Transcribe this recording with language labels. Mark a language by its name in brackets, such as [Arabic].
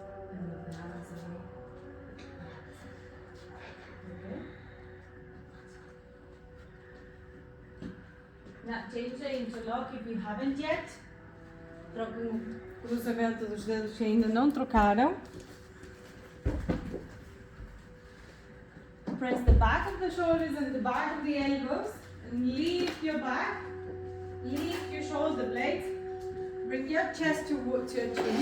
[English] And move the arms away. Okay. Now change the interlock if you haven't yet. [Portuguese] Troquem o cruzamento dos dedos que ainda não trocaram. [English] Press the back of the shoulders and the back of the elbows and lift your back, lift your shoulder blades, bring your chest to your chin.